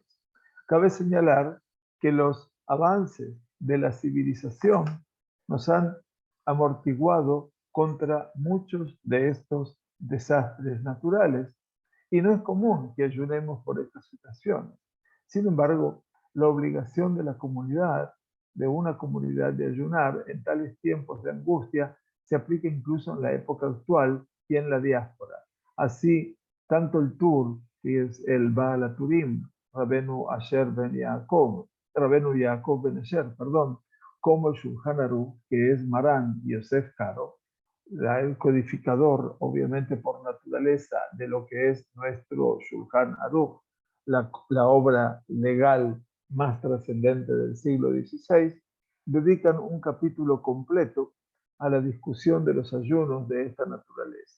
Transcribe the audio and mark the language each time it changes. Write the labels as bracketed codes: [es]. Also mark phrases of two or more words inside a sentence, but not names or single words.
[es] Cabe señalar que los avances de la civilización nos han amortiguado contra muchos de estos desastres naturales y no es común que ayunemos por estas situaciones. Sin embargo, la obligación de la comunidad, de una comunidad de ayunar en tales tiempos de angustia, se aplica incluso en la época actual y en la diáspora. Así, tanto el Tur, que es el Baal HaTurim, Rabenu Asher ben Yaakov, Rabenu Yaakov ben Asher, perdón, como el Shulchan Aruch, que es Marán Yosef Karo, el codificador, obviamente por naturaleza, de lo que es nuestro Shulchan Aruch, la obra legal más trascendente del siglo XVI, dedican un capítulo completo a la discusión de los ayunos de esta naturaleza.